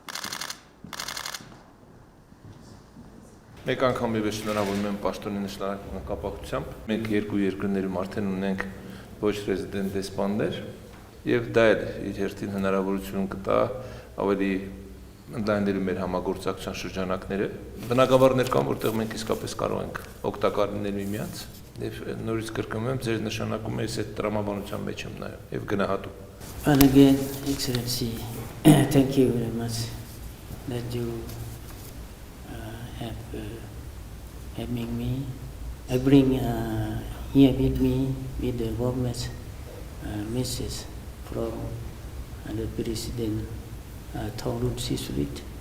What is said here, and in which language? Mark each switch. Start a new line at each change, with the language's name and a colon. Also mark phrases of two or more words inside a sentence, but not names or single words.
Armenian: Մեկ անգամ ևս շնորհավորում եմ պաշտոնի նշանակման կապակցությամբ։ Մենք երկու երկրներում արդեն ունենք ոչ ռեզիդենտ դեսպաններ, եւ դա էլ իր հերթին հնարավորություն կտա ավելի ընդլայնելու մեր համագործակցության շրջանակները։ Բնակավարներ կան, որտեղ մենք իսկապես կարող ենք օգտակար լինել միմյանց, եւ նորից կրկնում եմ, ձեր նշանակումը ես այդ տրամաբանության մեջ եմ նայում եւ գնահատում։
English: And again, Excellency, thank you very much that you have having me. I bring here with me with the government message from the President Thongloun Sisoulith.